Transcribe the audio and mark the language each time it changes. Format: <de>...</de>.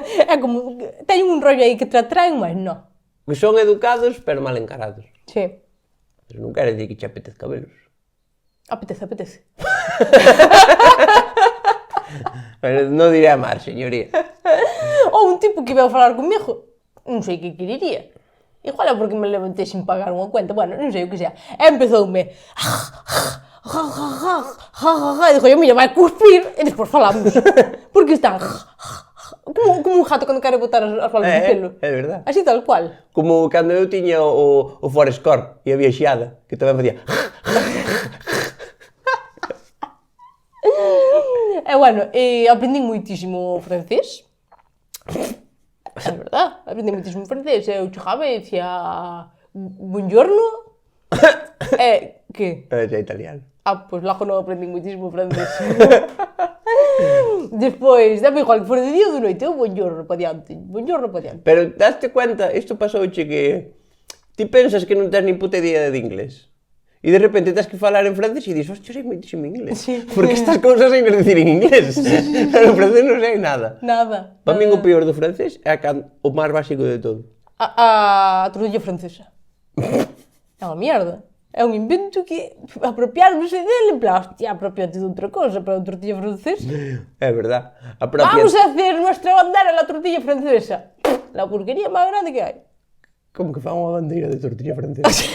<gl>É como, teñen un rollo aí que te atraen, mas non. Que son educados pero mal encarados. Sí, Pero non quere dicir que che apetezca velos. apetece. Pero non diré a mar, señoría. Ou un tipo que veio falar comigo, non sei que querería. Igual é porque me levantei sin pagar unha cuenta, bueno, non sei o que sea. E empezoume... E dixo, mira, vai cuspir, e despois falamos. Porque están... Como un gato cando quere botar as bolas de pelo. É verdad. Así tal cual. Como cando eu tiña o Forest Corp e había xiada, que tamén facía... E bueno, aprendín moitísimo francés. É verdad, aprendín moitísimo francés. Eu chegaba e dicía buongiorno. Que? Xa italiano. Pois logo non aprendín moitísimo francés. Despois, dame igual que for de día ou de noite, eu buongiorno pa diante. Pero daste cuenta, isto pasouche que ti pensas que non tens nin puta idea de inglés. E de repente tens que falar en francés e dis, hostia, sei moitísimo inglés. Sí. Porque estas cousas sei decir en inglés. Pero en francés non sei nada. Nada. Para min o peor do francés é o máis básico de todo. A tortilla francesa. É unha mierda. É un invento que apropiarmos dele, en plan, hostia, apropiate de outra cosa para a tortilla francesa. É verdad.</gl> <es>Vamos a hacer nuestra bandera la tortilla francesa.</es> <gl>La porquería máis grande que hai. Como que fan unha bandeira de tortilla francesa?</gl>